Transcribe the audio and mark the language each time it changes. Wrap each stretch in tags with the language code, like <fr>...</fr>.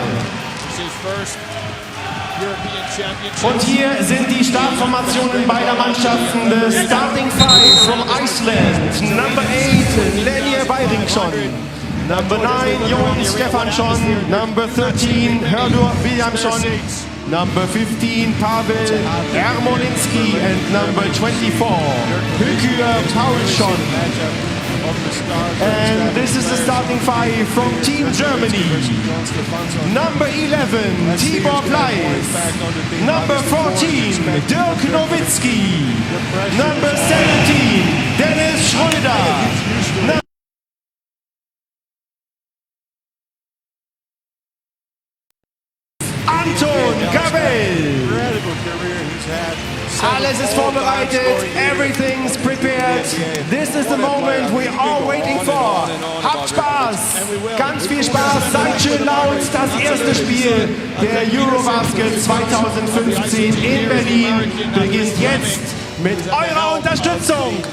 <en>This is first European Championship.</en> <de>Und hier sind die Startformationen beider Mannschaften.</de> <en>The starting 5 from Iceland. Number 8, Lenje Bayringsson. Number 9, Jon Stefansson. Number 13, Hördur Williamson. Number 15, Pavel Ermolinski. And number 24, Hükür Paulsson. And this is the starting 5 from Team Germany. Number 11, Tibor Pleiss. Number 14, Dirk Nowitzki. Number 17, Dennis Schröder.</en> <de>Anton Gabel. Alles ist vorbereitet.</de> <en>Everything's prepared. This is the moment we are waiting for.</en> <de>Habt Spaß, ganz viel Spaß, seid schön laut. Das erste Spiel der EuroBasket 2015 in Berlin beginnt jetzt mit eurer Unterstützung.</de>